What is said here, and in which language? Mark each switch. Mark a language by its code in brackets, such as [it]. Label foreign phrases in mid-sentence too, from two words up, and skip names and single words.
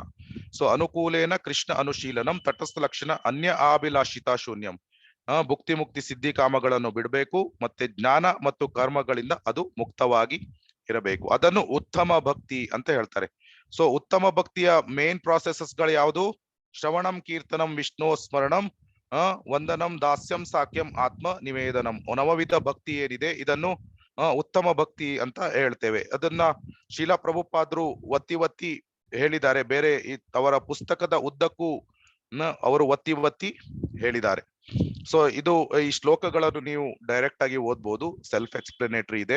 [sa] ಸೊ ಅನುಕೂಲೇನ ಕೃಷ್ಣ ಅನುಶೀಲನಂ, ತಟಸ್ಥ ಲಕ್ಷಣ ಅನ್ಯ ಆಭಿಲಾಷಿತ ಶೂನ್ಯಂ. [kn] ಭುಕ್ತಿ ಮುಕ್ತಿ ಸಿದ್ಧಿ ಕಾಮಗಳನ್ನು ಬಿಡಬೇಕು, ಮತ್ತೆ ಜ್ಞಾನ ಮತ್ತು ಕರ್ಮಗಳಿಂದ ಅದು ಮುಕ್ತವಾಗಿ ಇರಬೇಕು. ಅದನ್ನು ಉತ್ತಮ ಭಕ್ತಿ ಅಂತ ಹೇಳ್ತಾರೆ. ಸೊ ಉತ್ತಮ ಭಕ್ತಿಯ [en] main processes [kn] ಗಳು ಯಾವುದು? [sa] ಶ್ರವಣಂ, ಕೀರ್ತನಂ, ವಿಷ್ಣು ಸ್ಮರಣಂ, ವಂದನಂ, ದಾಸ್ಯಂ, ಸಾಕ್ಯಂ, ಆತ್ಮ ನಿವೇದನಂ. [kn] ನವವಿಧ ಭಕ್ತಿ ಏನಿದೆ ಇದನ್ನು ಉತ್ತಮ ಭಕ್ತಿ ಅಂತ ಹೇಳ್ತೇವೆ. ಅದನ್ನ ಶೀಲಾ ಪ್ರಭುಪಾದ್ರು ಒತ್ತಿ ಹೇಳಿದ್ದಾರೆ. ಬೇರೆ ಅವರ ಪುಸ್ತಕದ ಉದ್ದಕ್ಕೂ ಅವರು ಒತ್ತಿ ಹೇಳಿದ್ದಾರೆ. ಸೊ ಈ ಶ್ಲೋಕಗಳನ್ನು ನೀವು ಡೈರೆಕ್ಟ್ ಆಗಿ ಓದ್ಬೋದು, [en] self explanatory [kn] ಇದೆ.